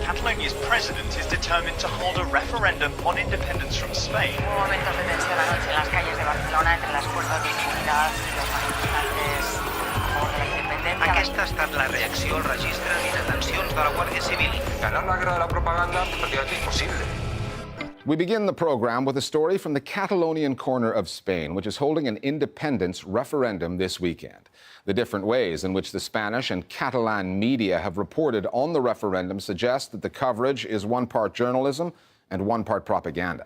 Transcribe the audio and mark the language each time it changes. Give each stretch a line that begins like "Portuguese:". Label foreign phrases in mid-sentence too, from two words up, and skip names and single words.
English: Catalonia's president is determined to hold a referendum on independence from Spain.
Spanish: Hubo momentos de tensión anoche en las calles de Barcelona entre las fuerzas de seguridad y los manifestantes a favor de la independencia.
Catalan: Aquesta ha estat la reacció al registre i detencions de la Guàrdia Civil.
Spanish: Ganar la guerra de la propaganda prácticamente imposible.
English: We begin the program with a story from the Catalonian corner of Spain, which is holding an independence referendum this weekend. The different ways in which the Spanish and Catalan media have reported on the referendum suggest that the coverage is one part journalism and one part propaganda.